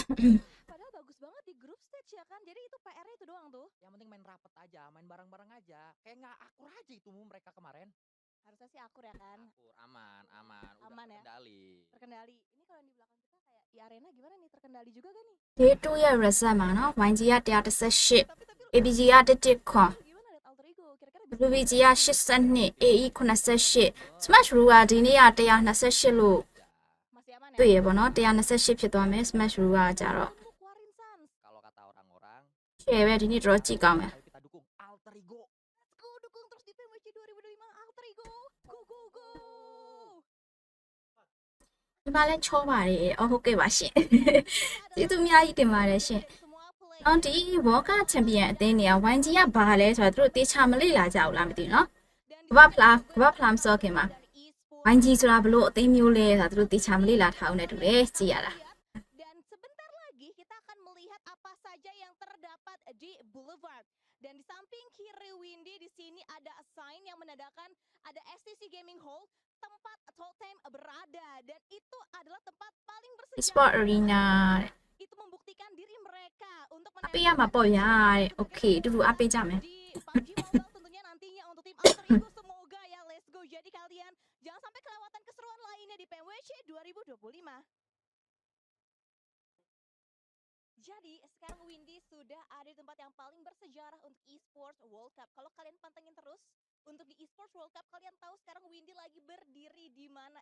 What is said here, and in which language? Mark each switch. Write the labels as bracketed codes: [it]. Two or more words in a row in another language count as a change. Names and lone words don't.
[id] Padahal bagus banget di [en] group stage [id] ya kan? Jadi itu PR-nya itu doang tuh. Yang penting main rapet aja, main bareng-bareng aja. Kayak nggak akur aja itu mereka kemarin. Harusnya sih akur ya kan? Akur, aman, udah Aman ya? terkendali. Terkendali. Ini kalau yang di belakang kita kayak di arena gimana nih? Terkendali juga gak nih? [en] Day 2 [my] ရဲ့ result မှာနော် YG က118 [id] Tapi [my] ABG က1ခွန် [id] gimana lihat Alter Ego? Kira-kira bisa [my] WBG က82 AE 88 Smash Rule ကဒီနေ့က128လို့ [id] masih aman ya? [my] တွေ့ရပေါ့နော်128ဖြစ်သွားမယ် Smash Rule ကကြတော့ [id] Lu keluarin, Sans. Kalau kata orang-orang, [my] share ပဲဒီနေ့တော့ကြည့်ကောင်းမယ် [id] ayo kita dukung Alter Ego. [en] Let's go, [id] dukung terus di PWC 2025 Alter Ego. Go! [my] ဒီမှာလည်းချောပါတယ်အော်ဟုတ်ကဲ့ပါရှင်ကျေးဇူးအများကြီးတင်ပါတယ်ရှင် [id] Semua player [my] အော်ဒီ World Cup Champion အသင်းတွေက YG ကဘာလဲဆိုတော့သူတို့တေချာမလေ့လာကြဘူးလားမသိဘူးနော် [id] dan [my] ကမ္ဘာဖလားမစောခင်မှာ [id] dari Esports. [my] YG ဆိုတာဘလို့အသင်းမျိုးလဲဆိုတာသူတို့တေချာမလေ့လာထားအောင်နဲ့တူတယ်ကြည့်ရတာ [id] Dan sebentar lagi kita akan melihat apa saja yang terdapat di Boulevard. Dan di samping kiri Windy di sini ada sign yang menandakan ada STC Gaming Hall, tempat Totem berada, dan itu adalah tempat paling Sport bersejarah. [my] Arena တဲ့ [id] Itu membuktikan diri mereka untuk [my] အပေးရမှာပေါ့ဗျာတဲ့ Okay တူတူအပေးကြမယ် [id] di PUBG Mobile tentunya nantinya untuk tim Alter Ego. Semoga ya, [en] let's go. [id] Jadi kalian jangan sampai kelewatan keseruan lainnya di PWC 2025. Jadi sekarang Windy sudah ada di tempat yang paling bersejarah untuk Esports World Cup. Kalau kalian pantengin terus untuk di Esports World Cup, kalian tahu sekarang Windy lagi berdiri di mana.